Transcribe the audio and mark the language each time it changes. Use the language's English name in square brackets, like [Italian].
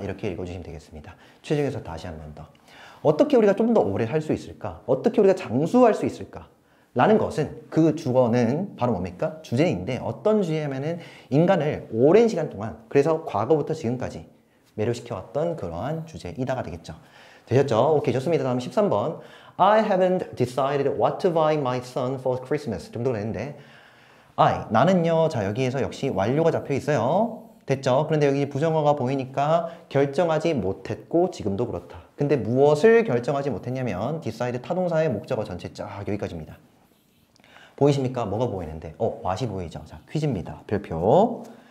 [Korean] 이렇게 읽어주시면 되겠습니다. 최종에서 다시 한 번 더. 어떻게 우리가 좀 더 오래 살 수 있을까? 어떻게 우리가 장수할 수 있을까? 라는 것은 그 주어는 바로 뭡니까? 주제인데 어떤 주제냐면은 인간을 오랜 시간 동안, 그래서 과거부터 지금까지 매료시켜왔던 그러한 주제이다가 되겠죠. 되셨죠? 오케이, 좋습니다. 다음 13번. [English] I haven't decided what to buy my son for Christmas. [Korean] 정도가 되는데 나는요. 자, 여기에서 역시 완료가 잡혀 있어요. 됐죠? 그런데 여기 부정어가 보이니까 결정하지 못했고 지금도 그렇다. 근데 무엇을 결정하지 못했냐면 decide 타동사의 목적어 전체 쫙 여기까지입니다. 보이십니까? 뭐가 보이는데? what이 보이죠? 자, 퀴즈입니다. 별표.